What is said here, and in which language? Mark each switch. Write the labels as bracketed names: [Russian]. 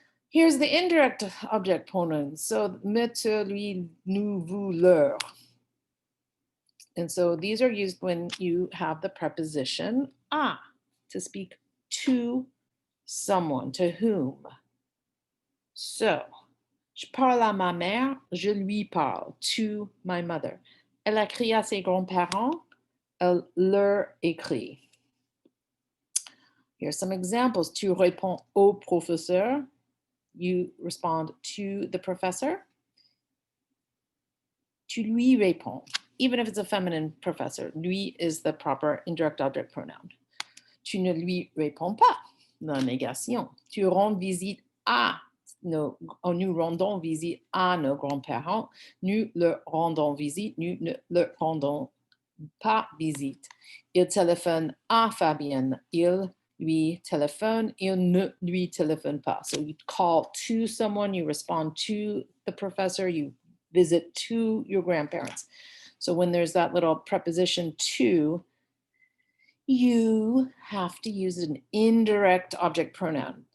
[English] Here's the indirect object pronoun. So [French] me, te, lui, nous, vous, leur. [English] And so these are used when you have the preposition à to speak to someone, to whom. [French] So, je parle à ma mère, je lui parle, [English] to my mother. [French] Elle écrit à ses grands-parents, elle leur écrit. [English] Here's some examples. [French] Tu réponds au professeur, [English] you respond to the professor. [French] Tu lui réponds. [English] Even if it's a feminine professor, lui is the proper indirect object pronoun. [French] Tu ne lui réponds pas, la négation. Tu rends visite à nous rendons visite à nos grands-parents. Nous leur rendons visite, nous ne leur rendons pas visite. Il téléphone à Fabienne. Il lui téléphone. Il ne lui téléphone pas. [English] So you call to someone, you respond to the professor, you visit to your grandparents. So when there's that little preposition to, you have to use an indirect object pronoun.